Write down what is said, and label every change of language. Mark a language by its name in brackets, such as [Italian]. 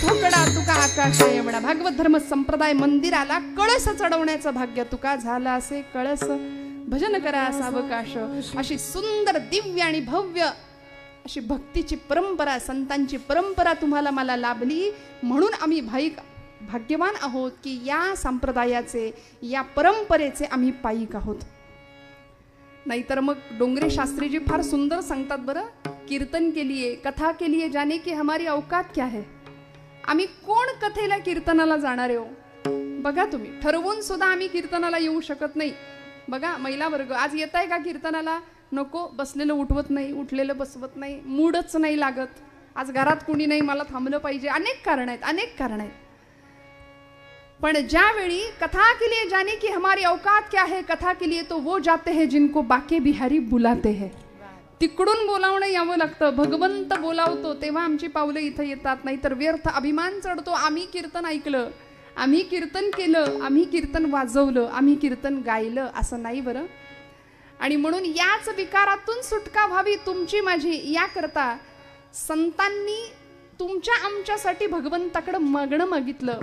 [Marathi] संप्रदाय मंदिराला कळस चढवण्याचं भाग्य तुका झालं असे कळस भजन करा सावकाश. अशी सुंदर दिव्य आणि भव्य अशी भक्तीची परंपरा, संतांची परंपरा तुम्हाला मला लाभली, म्हणून आम्ही भाग्यवान आहोत की या संप्रदायाचे, या परंपरेचे आम्ही पायिक आहोत. नाहीतर मग डोंगरे शास्त्रीजी फार सुंदर सांगतात बरं, [Hindi] कीर्तन के लिए कथा के लिए जाने की हमारी औकात क्या है. [Marathi] आम्ही कोण कथेला कीर्तनाला जाणारे हो. बघा तुम्ही, ठरवून सुद्धा आम्ही कीर्तनाला येऊ शकत नाही. बघा महिला वर्ग आज येत आहे का कीर्तनाला? नको, बसलेलं उठवत नाही, उठलेलं बसवत नाही, मूडच नाही लागत, आज घरात कुणी नाही, मला थांबलं पाहिजे, अनेक कारण आहेत, अनेक कारण आहेत. पण ज्यावेळी [Hindi] कथा के लिए जाने की हमारी औकात क्या है, कथा के लिए तो वो जाते हैं जिनको बाके बिहारी बुलाते हैं. [Marathi] तिकडून बोलावणं यावं लागतं. भगवंत बोलावतो तेव्हा आमची पावलं इथं येतात, नाहीतर व्यर्थ अभिमान चढतो. आम्ही कीर्तन ऐकलं, आम्ही कीर्तन केलं, आम्ही कीर्तन वाजवलं, आम्ही कीर्तन गायलं, असं नाही बरं. आणि म्हणून याच विकारातून सुटका व्हावी तुमची माझी, याकरता संतांनी तुमच्या आमच्यासाठी भगवंताकडे मागणं मागितलं.